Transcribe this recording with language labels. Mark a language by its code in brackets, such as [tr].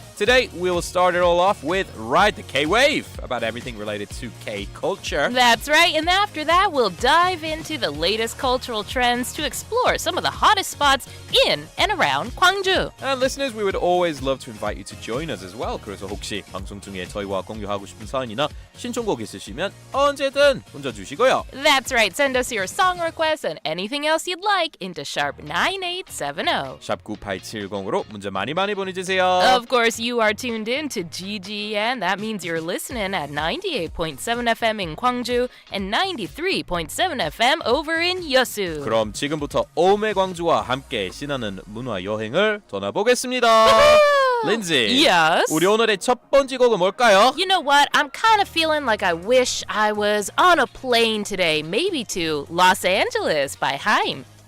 [en] Today, we will start it all off with Ride the K-Wave, about everything related to K-culture. That's right, and after that, we'll dive into the latest cultural trends to explore some of the hottest spots in and around Gwangju. And listeners, we would always love to invite you to join us as well. [ko] 그래서 혹시 방송 중에 저희와 공유하고 싶은 사연이나 신청곡 있으시면 언제든 문자 주시고요. [en] That's right, send us your song requests and anything else you'd like into sharp 9870. [ko] 샵 9870으로 문자 많이 보내주세요. [en] Of course, you are tuned in to Ggn. That means you're listening at 98.7 FM in Gwangju and 93.7 FM over in Yeosu. [ko] 그럼 지금부터 오매광주와 함께 신나는 문화 여행을 떠나보겠습니다. [en] Lindsay. Yes? [ko] 우리 오늘의 첫 번째 곡은 뭘까요? [en] You know what? I'm kind of feeling like I wish I was on a plane today, maybe to Los Angeles by Haim.